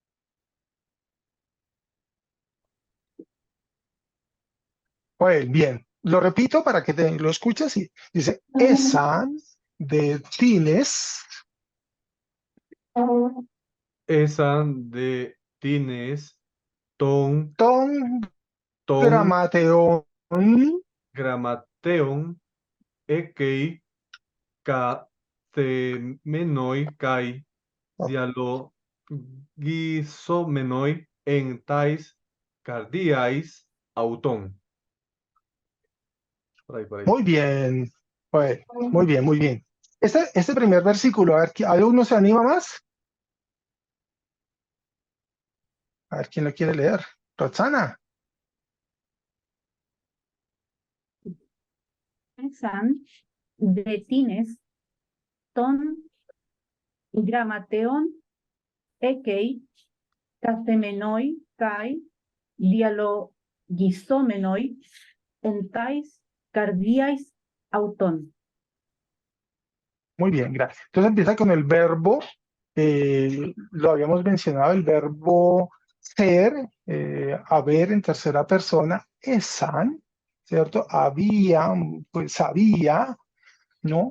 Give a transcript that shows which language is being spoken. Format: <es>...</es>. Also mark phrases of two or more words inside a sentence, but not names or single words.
<es>Pues bien. Lo repito para que lo escuches y dice,</es> <el>ἦσαν δέ τινες, Ἦσαν δέ τινες τῶν ton ton gramateon, γραμματέων ἐκεῖ καθήμενοι καὶ διαλογιζόμενοι ἐν ταῖς καρδίαις αὐτῶν.</el> <es>Por ahí. muy bien, bueno, muy bien, muy bien. Este primer versículo, a ver, ¿alguno se anima más? A ver, ¿quién lo quiere leer? Roxana.</es> <el>Ἦσαν δέ τινες τῶν γραμματέων ἐκεῖ καθήμενοι καὶ διαλογιζόμενοι ἐν ταῖς καρδίαις αὐτῶν.</el> <es>Muy bien, gracias. Entonces empieza con el verbo, lo habíamos mencionado, el verbo ser, haber en tercera persona, esan, ¿cierto? Había, pues había, ¿no?</es>